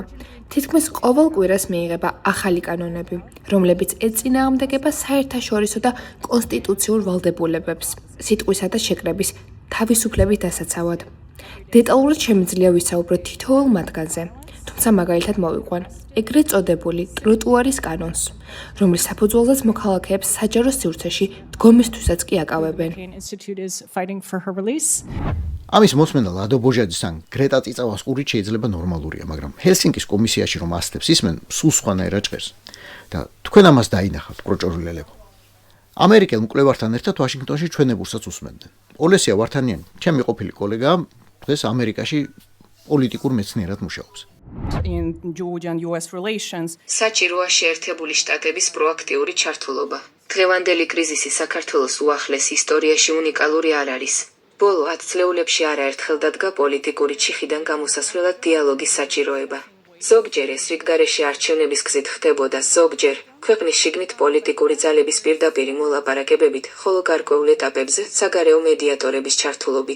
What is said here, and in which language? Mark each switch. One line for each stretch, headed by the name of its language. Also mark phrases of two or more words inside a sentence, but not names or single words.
Georgian: თითქმის ყოველ კვირას მიიღება ახალი კანონები, რომლებიც ეწინააღმდეგება საერთაშორისო და კონსტიტუციურ ვალდებულებებს, სიტყვისა და შეკრების თავისუფლების დასაცავად. დეტალურად შემიძლია ვისაუბროთ თითოეულ მათგანზე, თუმცა მაგალითად მოვიყვან ეგრეთ წოდებული ტროტუარის კანონს, რომლის საფუძველზეც მოქალაქეებს საჯარო სივრცეში დგომისთვისაც კი აკავებენ.
English: Institute is fighting for her release.
Georgian: ამის მოსმენა ლადო ბოჟაძის ან გრეტა წიწავასკურით შეიძლება ნორმალურია, მაგრამ ჰელსინკის კომისიაში რომ ასწრებს ისმენ, სულ სხვანაირად ჭერს. და თქვენ ამას დაინახავთ, პროჭორულელებო. ამერიკელ მკვლევართან ერთად ვაშინგტონში ჩვენებურსაც უსმენდნენ. ოლესია ვართანიანი, ჩემი ყოფილი კოლეგა, დღეს ამერიკაში პოლიტიკურ მეცნიერად მუშაობს.
English: In Georgia and US relations,
Georgian: საჭიროა შეერთებული შტატების პროაქტიული ჩართულობა. დღევანდელი კრიზისი საქართველოს უახლეს ისტორიაში უნიკალური არ არის. ბოლო 10 წლეულებში არაერთხელ დადგა პოლიტიკური ჩიხიდან გამოსასვლელად დიალოგის საჭიროება. ზოგჯერ ეს რიგგარეშე არჩევნების გზით ხდებოდა, ზოგჯერ ქვეყნის შიგნით პოლიტიკური ძალების პირდაპირი მოლაპარაკებებით, ხოლო გარკვეულ ეტაპებზე საგარეო მედიატორების ჩართულობით.